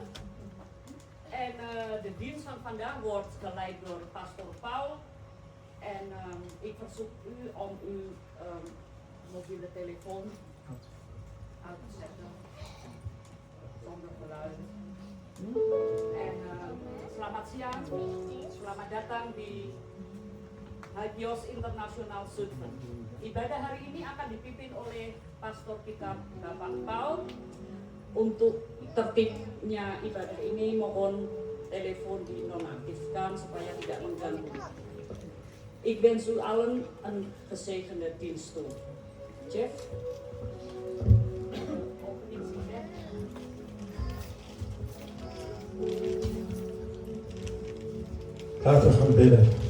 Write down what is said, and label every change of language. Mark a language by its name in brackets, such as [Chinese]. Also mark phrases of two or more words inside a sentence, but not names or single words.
[Dutch] En de dienst van vandaag wordt geleid door pastor Paul. En ik verzoek u om uw mobiele telefoon uit te zetten. Zonder geluid. [Indonesian] En selamat siang, selamat datang di Hagios Internasional Zutphen. Ibadah hari ini akan dipimpin oleh pastor kita Bapak Paul. Untuk tertibnya ibadah ini mohon telepon dinonaktifkan supaya tidak mengganggu. [Dutch] Ik wens u allen een gezegende dienst toe. Jeff? Laten we gaan bidden.